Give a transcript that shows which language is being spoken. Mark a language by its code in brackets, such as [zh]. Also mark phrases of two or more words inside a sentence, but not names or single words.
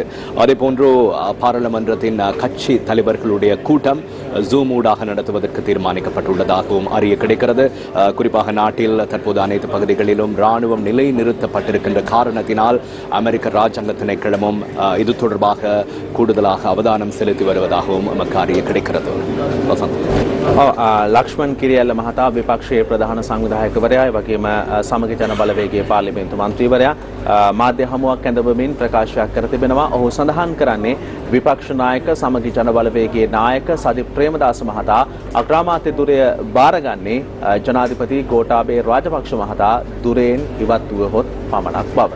[ta] அதேபோன்று பாராளுமன்றத்தின் கட்சி தலைவர்களுடைய கூட்டம் ஜூம் ஊடாக நடத்துவதற்கு தீர்மானிக்கப்பட்டுள்ளதாகவும் அறிய கிடைக்கிறது. குறிப்பாக நாட்டில் தற்போது அனைத்து பகுதிகளிலும் ராணுவம் நிலைநிறுத்தப்பட்டிருக்கின்ற காரணத்தினால் அமெரிக்க ராஜாங்க திணைக்களமும் இது தொடர்பாக கூடுதலாக அவதானம் செலுத்தி வருவதாகவும் நமக்கு அறிய கிடைக்கிறது. [si] ලක්ෂ්මන් කිරියල්ල මහතා විපක්ෂයේ ප්‍රධාන සංවිධායකවරයා වගේම සමගි ජන බලවේගයේ පාර්ලිමේන්තු මන්ත්‍රීවරයා මාධ්‍ය හමුවක් ඇඳවමින් ප්‍රකාශයක් කර තිබෙනවා. ඔහු සඳහන් කරන්නේ විපක්ෂ නායක සමගි ජන බලවේගයේ නායක සජිත් ප්‍රේමදාස මහතා අග්‍රාමාත්‍ය ධුරය බාරගන්නේ ජනාධිපති ගෝඨාභය රාජපක්ෂ මහතා ධුරයෙන් ඉවත් වුවහොත් පමණක් බව.